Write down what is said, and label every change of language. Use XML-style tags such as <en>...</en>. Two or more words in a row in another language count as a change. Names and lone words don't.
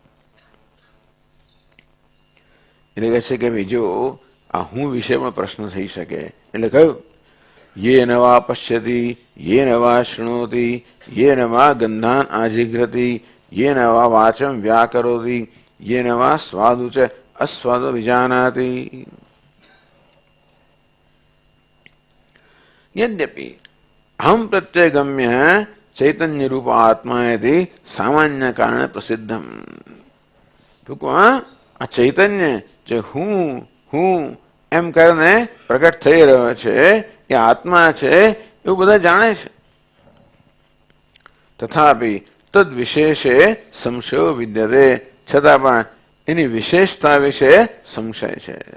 <gu>એટલે કહે છે કે બીજો આ હું વિશે પણ પ્રશ્ન થઈ શકે. એટલે કહ્યું</gu> <sa>ये नवा पश्यति, ये नवा शृणोति, ये नवा गंधान आजीघ्रति, ये नवा वाचम व्याकरोति, ये नवा स्वादुच अस्वाद विजानाति. यद्यपि अहम प्रत्यगम्य चैतन्य रूप आत्मा यदि सामान्य कारण प्रसिद्धम,</sa> <gu>આ ચૈતન્ય જો હું એમ કરીને પ્રગટ થઈ રહ્યો છે એ આત્મા છે એવું બધા જાણે છે.</gu> <sa>तथापि तद विशेषे संशयो विद्यते,</sa> <gu>છતાં પણ એની વિશેષતા વિશે સંશય છે.</gu>